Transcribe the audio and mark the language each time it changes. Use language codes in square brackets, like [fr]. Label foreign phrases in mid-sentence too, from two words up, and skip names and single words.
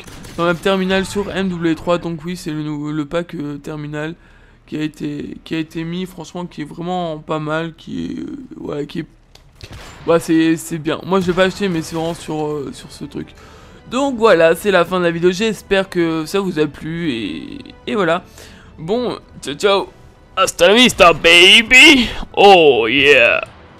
[fr] Dans la map terminale sur MW3, donc oui, c'est le pack terminal qui a été mis, franchement, qui est vraiment pas mal, c'est bien. Moi je l'ai pas acheté, mais c'est vraiment sur ce truc. Donc voilà, c'est la fin de la vidéo, j'espère que ça vous a plu, et voilà. Bon, [it] ciao ciao, [es] hasta la vista baby, [en] oh yeah.